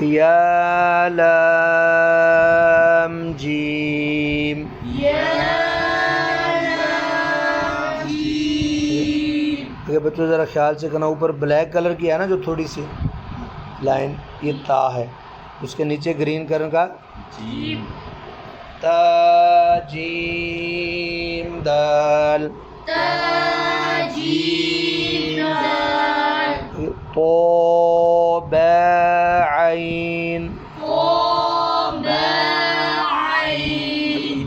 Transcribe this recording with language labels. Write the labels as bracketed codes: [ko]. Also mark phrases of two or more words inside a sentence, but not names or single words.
[ur] یا لام جیم. یا لام جیم. اگر بچوں ذرا خیال سے کرنا، اوپر [en] black color [ur] کی ہے نا جو تھوڑی سی لائن، یہ تا ہے، اس کے نیچے [en] green color [ur] کا جیم. تا جیم دال. تا جیم دال. تو با عین. قاف با عین.